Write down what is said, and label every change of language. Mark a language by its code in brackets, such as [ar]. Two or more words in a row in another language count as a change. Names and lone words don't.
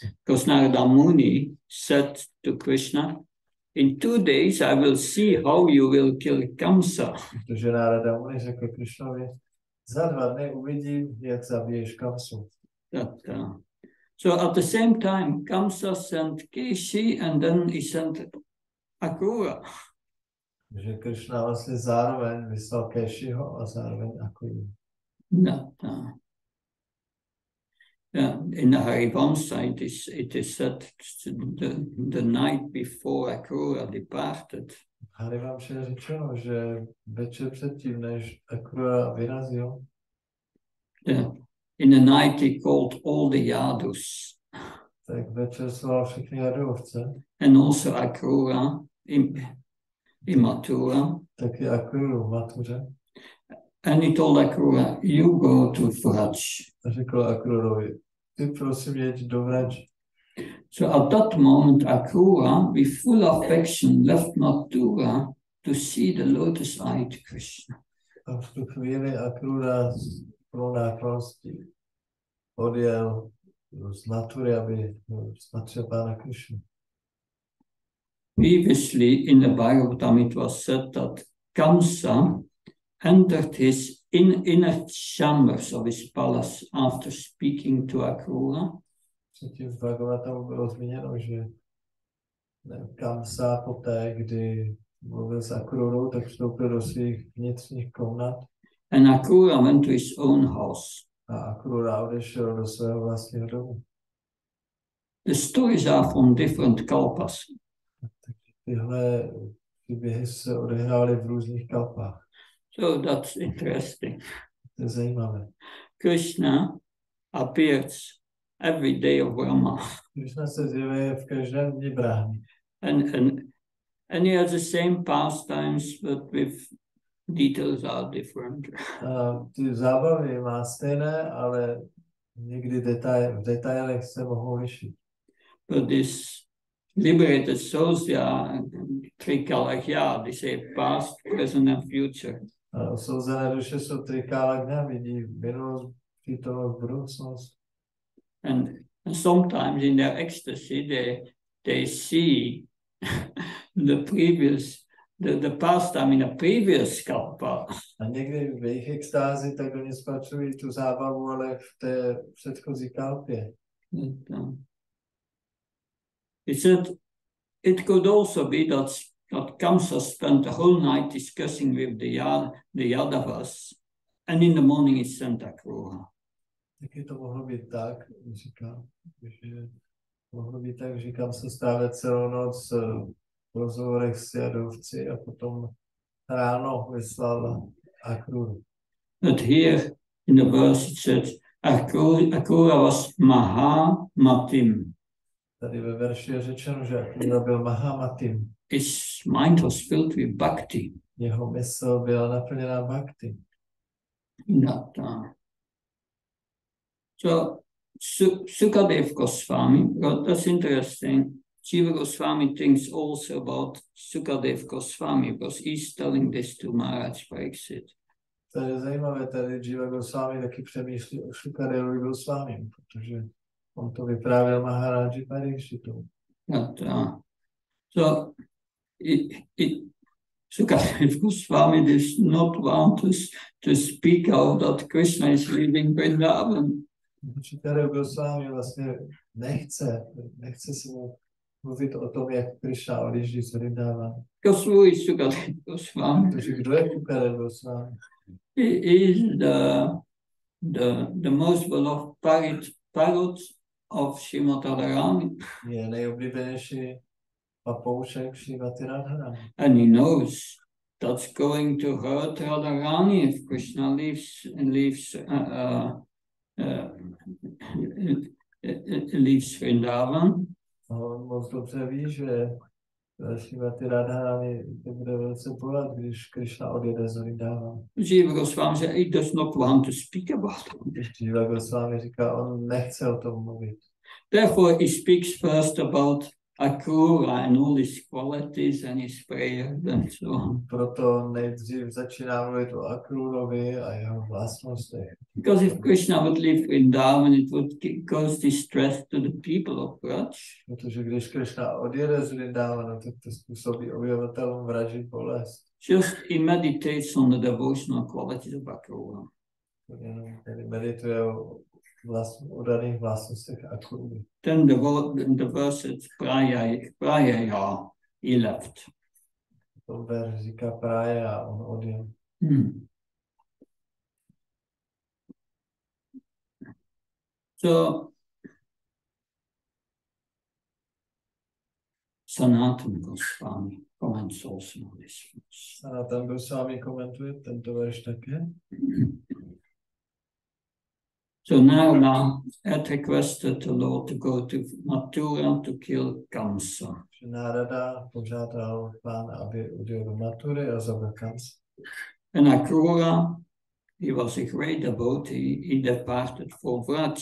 [en] Because Narada Muni said to Krishna, in 2 days I will see how you will kill Kamsa. [cs] Protože Narada Muni řekl Krishnovi, za 2 dny uvidím, jak zabiješ Kamsu. [en] So at the same time, Kamsa sent Keshi and then he sent Akrura. [cs] Že Krishna vlastně zároveň vyslal Keshiho a zároveň Akruru. [en] In the Harivamsa it is said the night before Akrura departed. [cs] Harivamsa je řečeno, že večer předtím, než Akrura vyrazil, [en] in the night he called all the Yadus. [cs] Tak večer svolal všechny Jadovce. [en] And also Akrura in Mathura. [cs] Taky Akruru v Mathuře. [en] And he told Akrura, you go to Vraj. [cs] A řekl Akrurovi, ty prosím jeď do Vraži. [en] So at that moment Akrura, with full affection, left Mathura to see the lotus-eyed Krishna. [cs] A v tu chvíli Akrura s plnou nákloností odjel z Mathury, aby spatřil Pána Krishnu. [en] Previously in the Bhagavatam it was said that Kamsa entered his inner chambers of his palace after speaking to Akrura. [cs] Předtím v Bhagavatamu bylo zmíněno, že Kamsa poté, kdy mluvil s Akrurou, tak vstoupil do svých vnitřních komnat. [en] And Akrura went to his own house. [cs] A Akrura odešel do svého vlastního domu. [en] The stories are from different kalpas. [cs] Tyhle příběhy se odehrály v různých kalpách. [en] So that's interesting. [cs] To je zajímavé. [en] Krishna appears every day of Brahma. [cs] Krishna se zjevuje v každém dni Brahmy. [en] And he has the same pastimes, but with details are different. [cs] Ty zábavy má stejné, ale Někdy v detailech se mohou lišit. [en] But this liberated souls, they are trikalagya, they say past, present and future. [cs] Osouzené duše jsou trikála, vidí minulost, přítomnost, budoucnost. [en] And sometimes in their ecstasy, they see the past time in a previous kalpa. [cs] A někdy v jejich extázi, tak oni spatřují tu zábavu, ale v té předchozí kalpě. [en] He said it could also be that Kamsa spent the whole night discussing with the Yadavas, and in the morning he sent Akrura. [cs] Taky to mohlo být tak, říkám, že mohlo být tak, že Kamsa stávil celou noc v rozhovorech s Jadovci a potom ráno vyslal Akruru. [en] But here in the verse it said Akrura was Mahamatim. [cs] Tady ve verši je řečeno, že Akrura byl Mahamatim. [en] His mind was filled with bhakti. [cs] Jeho mysl byla naplněná bhakti. [en] So Sukadev Goswami, that's interesting. Jiva Goswami thinks also about Sukadev Goswami because he's telling this to Maharaj Pariksit. [cs] To je zajímavé, tady Jiva Goswami taky přemýšlí o Sukadevovi Goswami, protože on to vyprávěl Maharaji Pariksitu. [en] So Sukadev Goswami does not want us to speak out that Krishna is leaving Vrindavan. [cs] Sukadev Goswami vlastně nechce se mu mluvit o tom, jak Krishna odjíždí z Vrindavana. [en] Because who is Sukadev Goswami? [cs] Protože kdo je Sukadev Goswami? [en] He is the most beloved parrot of Srimad Radharani. [cs] Je nejoblíbenější papoušek Srimati Radharani. [en] And he knows that's going to hurt Radharani if Krishna leaves Vrindavan. [cs] On moc dobře ví, že Srimati Radharani to bude velice bolet, když Krishna odjede z Vrindavana. [en] Jiva Goswami said he does not want to speak about it. [cs] Jiva Goswami říká, on nechce o tom mluvit. [en] Therefore he speaks first about Akrura and all his qualities and his prayers and so on. [cs] Proto nejdřív začíná mluvit o Akrurovi a jeho vlastnostech. [en] Because if Krishna would leave Vrindavan, it would cause distress to the people of Braj. [cs] Protože když Krishna odjede z Vrindavana, tak to způsobí obyvatelům Vraži bolest. [en] Just he meditates on the devotional qualities of Akrura. [cs] Tedy medituje o daných vlastnostech Akrury. [en] Then the verse is Prayaya, he left. [cs] To verš říká Praya a on odjel. [en] So Sanatana Goswami comments also on this verse. [cs] Sanatana Goswami komentuje tento verš také. [en] So Narada had requested the Lord to go to Mathura to kill Kamsa. [cs] Narada požádal Pána, aby odjel do Mathury a zabil Kamsa. [en] And Akrura, he was a great devotee, he departed for Vraj.